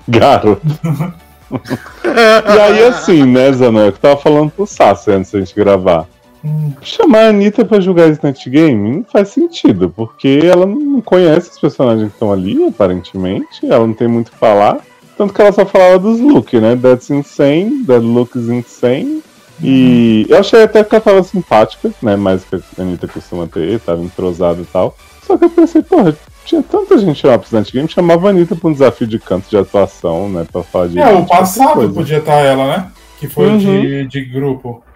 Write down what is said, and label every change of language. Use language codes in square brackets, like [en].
[pt] Garoto. E aí, assim, né, Zanon? Eu tava falando pro Sassi antes da gente gravar. Chamar a Anitta pra jogar Snatch Game não faz sentido, porque ela não conhece os personagens que estão ali, aparentemente. Ela não tem muito o que falar. Tanto que ela só falava dos looks, né? [en] That's insane, that looks insane. [pt] E eu achei até que ela tava simpática, né? Mais que a Anitta costuma ter, tava entrosada e tal. Só que eu pensei, porra, tinha tanta gente chamar pro Snatch Game, chamava a Anitta pra um desafio de canto, de atuação, né? Pra falar de... É, o passado podia estar ela, né? Que foi de grupo.